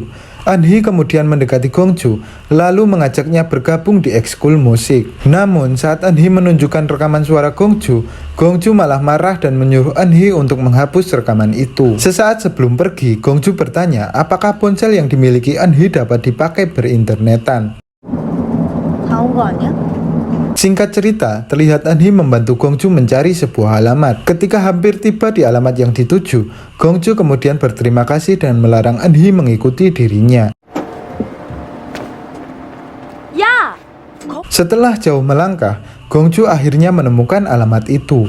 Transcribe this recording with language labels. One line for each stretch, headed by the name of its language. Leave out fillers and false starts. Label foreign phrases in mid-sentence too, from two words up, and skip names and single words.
Indonesian: Eunhee kemudian mendekati Gongju, lalu mengajaknya bergabung di ekskul musik. Namun, saat Eunhee menunjukkan rekaman suara Gongju, Gongju malah marah dan menyuruh Eunhee untuk menghapus rekaman itu. Sesaat sebelum pergi, Gongju bertanya apakah ponsel yang dimiliki Eunhee dapat dipakai berinternetan.
Korean: 다온 거 아니야?
Indonesian: Singkat cerita, terlihat Eunhee membantu Gongju mencari sebuah alamat. Ketika hampir tiba di alamat yang dituju, Gongju kemudian berterima kasih dan melarang Eunhee mengikuti dirinya.
Korean: 야!
Indonesian: Setelah jauh melangkah, Gongju akhirnya menemukan alamat itu.